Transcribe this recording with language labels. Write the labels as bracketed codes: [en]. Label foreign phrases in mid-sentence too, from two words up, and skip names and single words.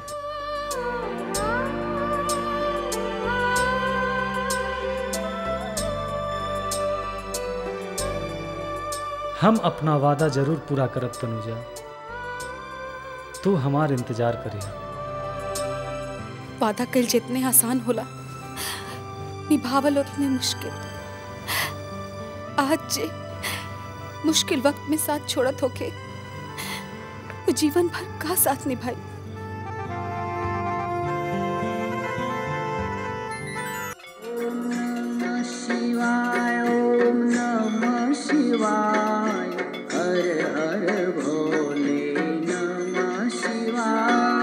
[bho] हम अपना वादा जरूर पूरा करब तनुजा, तू हमार इंतजार करिए। वादा कल जितने आसान होला, निभावल उतने मुश्किल। आज जे मुश्किल वक्त में साथ छोड़त होके, वो जीवन भर का साथ निभाई। [sa] ओम नमः शिवाय, ओम नमः शिवाय, हर हर भोले नमः शिवाय।